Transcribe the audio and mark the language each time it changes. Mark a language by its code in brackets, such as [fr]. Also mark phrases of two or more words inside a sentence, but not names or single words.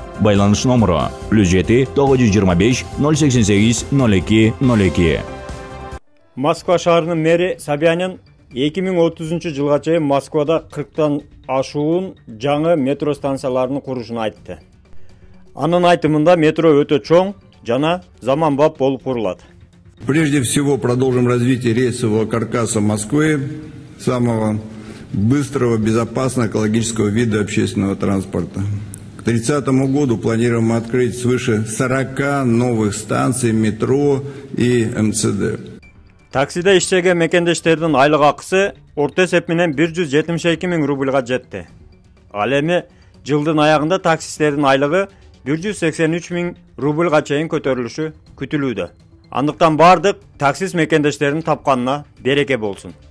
[ky] Байланыш номеру +7 925 088 02 02. Москва шаарынын мэри Собянин 2030 жылга чейин Москвада 40тан ашуун жаңы метро станцияларын курушун айтты. Анын айтымында метро өтө чоң жана заманбап болуп курулат. [ru] Прежде всего продолжим развитие рельсового каркаса Москвы, самого быстрого, безопасного, экологического вида общественного транспорта. К 2030 году планируем открыть свыше 40 новых станций метро и МЦД. [ky] Таксиде иштеген мекендештердин айлык акысы орто эсеп менен 172 000 рубльга жетти. Ал эми жылдын аягында таксисттердин айлыгы 183 000 рубльга чейин көтөрүлүшү күтүлүүдө. Андыктан бардык таксист мекендештердин тапканына береке болсун.